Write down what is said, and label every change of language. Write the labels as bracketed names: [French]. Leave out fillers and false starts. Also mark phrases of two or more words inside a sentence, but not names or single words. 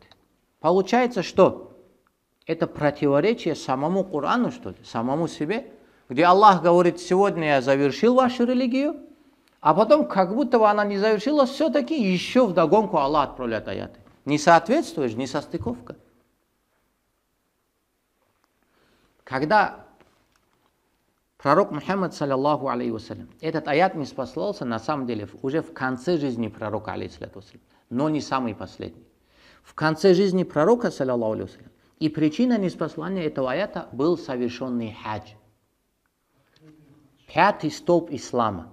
[Russian] Получается, что это противоречие самому Корану, что ли, самому себе, где Аллах говорит: сегодня я завершил вашу религию, А потом, как будто бы она не завершилась, все-таки еще вдогонку Аллах отправляет аяты. Не соответствуешь, не состыковка. Когда пророк Мухаммад, [Arabic] صلى الله عليه وسلم, [Russian] этот аят не спаслался, на самом деле, уже в конце жизни пророка, [Arabic] عليه الصلاة والسلام, [Russian] но не самый последний. В конце жизни пророка, [Arabic] صلى الله عليه وسلم, [Russian] и причина неспослания этого аята был совершенный хадж. Пятый столб ислама.